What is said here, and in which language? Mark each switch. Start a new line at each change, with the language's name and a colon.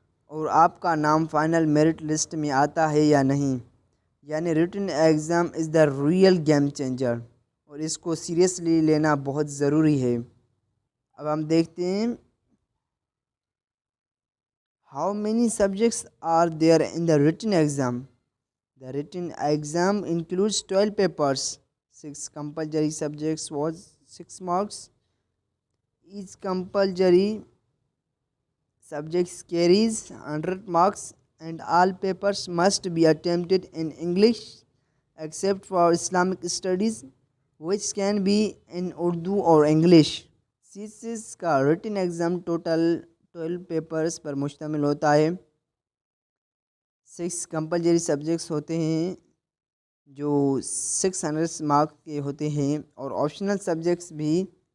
Urdu: اور آپ کا نام فائنل میرٹ لسٹ میں آتا ہے یا نہیں۔ یعنی
English: written exam is the real game changer,
Urdu: اور اس کو سیریسلی لینا بہت ضروری ہے۔ اب ہم دیکھتے ہیں
English: How many subjects are there in the written exam. The written exam includes 12 papers. 6 compulsory subjects was 6 marks. Each compulsory subject carries 100 marks and all papers must be attempted in English except for Islamic studies, which can be in Urdu or English.
Urdu: CSS کا written exam total 12 papers پر مشتمل ہوتا ہے۔ 6 compulsory subjects ہوتے ہیں جو 600 mark کے ہوتے ہیں، اور آپشنل سبجیکٹس بھی